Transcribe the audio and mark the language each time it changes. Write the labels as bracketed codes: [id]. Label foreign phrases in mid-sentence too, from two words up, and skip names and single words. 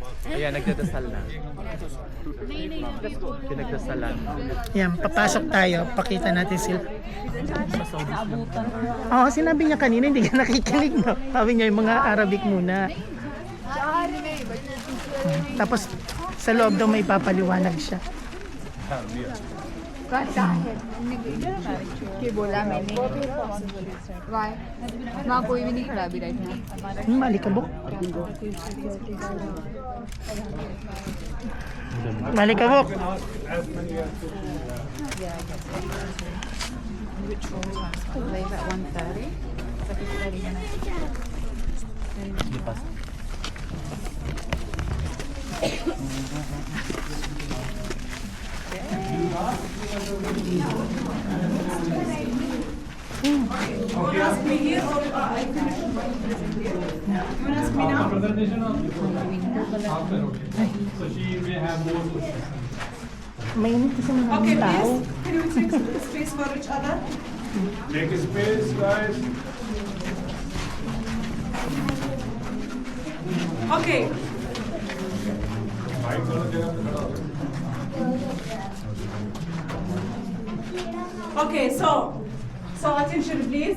[tl] Ayan, nagdadasal na. Pinagdasalan. Yan, papasok tayo. Pakita natin sila. Oo, sinabi niya kanina, hindi ka nakikinig, no? Sabi niya yung mga Arabic muna. Tapos, sa loob daw may papaliwanag siya. [hi] कि बोला मैंने वाई वहाँ कोई भी नहीं खड़ा अभी राइट में [tl] Malikabok. Malikabok. [en] like at 1:30 [tl] Hindi pa. [en] You want to ask me here or I can show my present here? You want to ask me now? presentation after, okay. So she may have more questions. [tl] Mainit kasi Okay, maraming tao. [en] please, can we take space for each other? Make space, guys. Okay. Okay, so attention please.